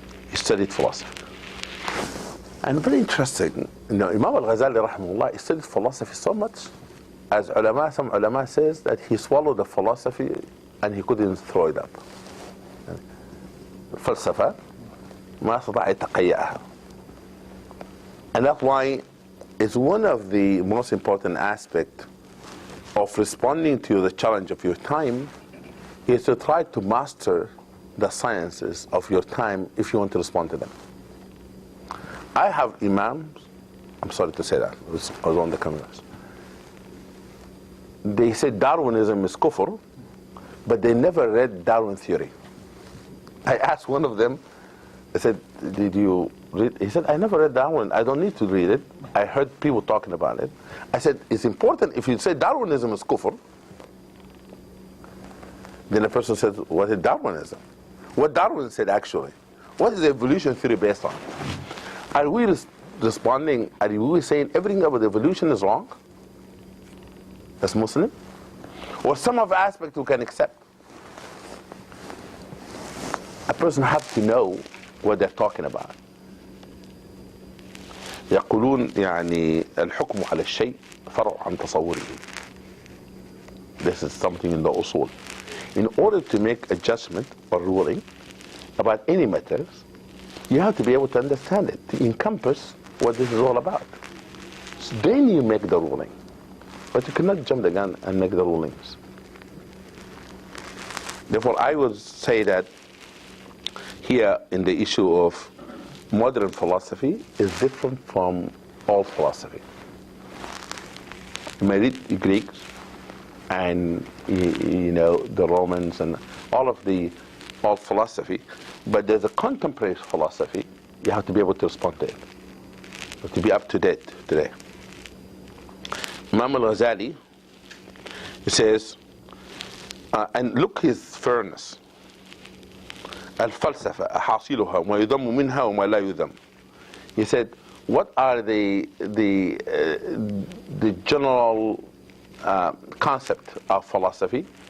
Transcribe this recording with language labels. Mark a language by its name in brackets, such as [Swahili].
[English] He studied philosophy. And very interesting, Imam al-Ghazali rahimahullah, he studied philosophy so much, as some ulama says that he swallowed the philosophy and he couldn't throw it up. [Arabic] Falsafa, ما استطاع يتقيأها. [English] And that's why it's one of the most important aspects of responding to the challenge of your time is to try to master the sciences of your time if you want to respond to them. I have imams, I'm sorry to say that, I was on the cameras. They say Darwinism is kufr, but they never read Darwin theory. I asked one of them, I said, did you read? He said, I never read Darwin. I don't need to read it. I heard people talking about it. I said, it's important. If you say Darwinism is kufr, then the person said, what is Darwinism? What Darwin said actually. What is the evolution theory based on? Are we responding, are we saying everything about evolution is wrong as Muslim? Or some of the aspects we can accept? A person has to know what they're talking about. [Arabic] يقولون يعني الحكم على الشيء فرع عن تصوره. [English] This is something in the usul. In order to make a judgment or ruling about any matters, you have to be able to understand it, to encompass what this is all about. So then you make the ruling. But you cannot jump the gun and make the rulings. Therefore, I would say that here in the issue of modern philosophy is different from old philosophy. You may read the Greeks and the Romans and all of the old philosophy, but there's a contemporary philosophy. You have to be able to respond to it, you have to be up to date today. Imam al-Ghazali, he says, and look his fairness. [Arabic] الفلسفة أحاصيلها وما يذم منها وما لا يذم. [English] He said, what are the general concept of philosophy?